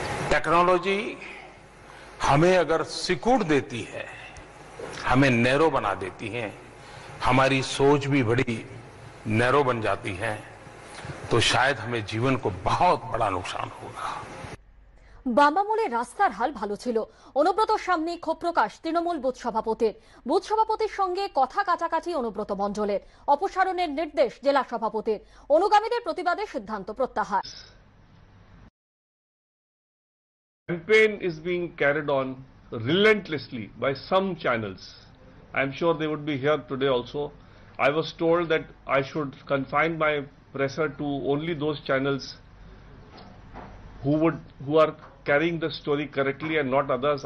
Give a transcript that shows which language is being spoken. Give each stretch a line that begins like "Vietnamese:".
Hindi: Technology हमें अगर सिकुड़ देती है, हमें नैरो बना देती है, हमारी सोच भी बड़ी नैरो बन जाती है, तो शायद हमें जीवन को बहुत बड़ा नुकसान होगा।
Bangla: বামামূলে রাস্তার হাল ভালো ছিল। অনুব্রতর সামনে ক্ষোভ প্রকাশ তৃণমূল বুথ সভাপতির। বুথ সভাপতির সঙ্গে কথা কাটাকাটি অনুব্রত মণ্ডলের। অপসারণের নির্দেশ জেলা সভাপতির। অনুগামীদের প্রতিবাদে সিদ্ধান্ত প্রত্যাহার।
English: Campaign is being carried on relentlessly by some channels. I am sure they would be here today also. I was told that I should confine my presser to only those channels who are carrying the story correctly and not others.